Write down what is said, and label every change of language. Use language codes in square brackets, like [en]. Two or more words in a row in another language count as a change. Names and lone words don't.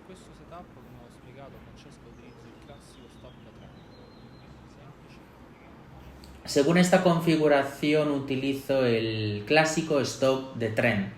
[it] questo setup, come ho spiegato a Francesca, utilizzo il classico stop da 3, semplice. [es] Según esta configuración utilizo el clásico stop de tren.